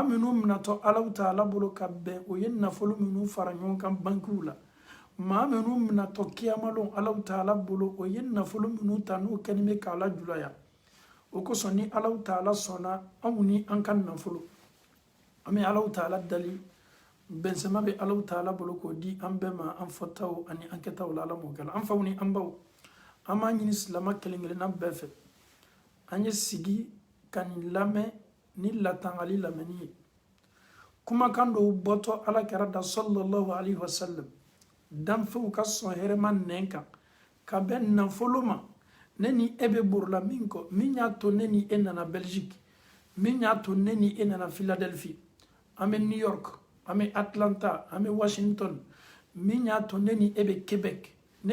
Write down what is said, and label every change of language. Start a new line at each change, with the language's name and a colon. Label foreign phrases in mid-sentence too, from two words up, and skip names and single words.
Bambara: minnu natɔ Allahu Taala bolo ka bɛn o ye nafolo minnu fara ɲɔgɔn kan bankiw la maa minnu minatɔ kiyama don Allahu Taala bolo o ye nafolo minnu ta n'o kɛni bɛ k'a la julaya o kosɔn ni Allahu Taala sɔnna anw ni an ka nafolo an bɛ Allahu Taala dali bɛnsɛma bɛ Allahu Taala bolo k'o di an bɛɛ ma an fɔtaw ani an kɛtaw la Ala m'o kɛ an faw ni an baw an b'a ɲini silama kelen kelenna bɛɛ fɛ an ye sigi ka nin lamɛn ni latangali lamɛnni ye kumakan dɔw bɔtɔ Alakira da
Arabic: صلى الله عليه وسلم
Bambara: danfɛnw ka sɔn hɛrɛma nɛn kan ka bɛn nafolo ma ne ni e bɛ borola min kɔ min y'a to ne ni e nana Belgique min y'a to ne ni e nana Philadelphie an bɛ New York an bɛ Atlanta an bɛ Washington min y'a to ne ni e bɛ Quebec ne